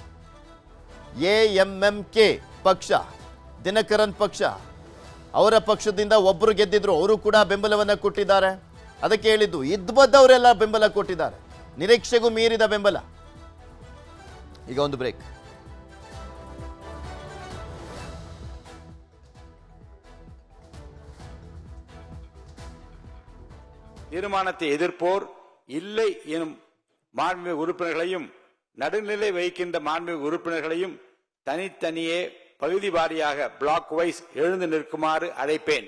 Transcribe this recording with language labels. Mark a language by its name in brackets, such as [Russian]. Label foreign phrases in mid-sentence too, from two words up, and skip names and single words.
[Kannada] AMMK ಪಕ್ಷ, ದಿನಕರನ್ ಪಕ್ಷ, ಅವರ ಪಕ್ಷದಿಂದ ಒಬ್ಬರು ಗೆದ್ದಿದ್ರು, ಅವರು ಕೂಡ ಬೆಂಬಲವನ್ನು ಕೊಟ್ಟಿದ್ದಾರೆ. ಅದಕ್ಕೆ ಹೇಳಿದ್ದು ಇದ್ಬದ್ದವರೆಲ್ಲ ಬೆಂಬಲ ಕೊಟ್ಟಿದ್ದಾರೆ, ನಿರೀಕ್ಷೆಗೂ ಮೀರಿದ ಬೆಂಬಲ. ಈಗ ಒಂದು ಬ್ರೇಕ್. [Tamil] தீர்மானத்தை எதிர்ப்போர் இல்லை எனும் மாண்புமிகு உறுப்பினர்களையும் நடுநிலை வகிக்கின்ற மாண்புமிகு உறுப்பினர்களையும் தனித்தனியே பகுதி வாரியாக [English] block wise [Tamil] எழுந்து நிற்குமாறு அழைப்பேன்.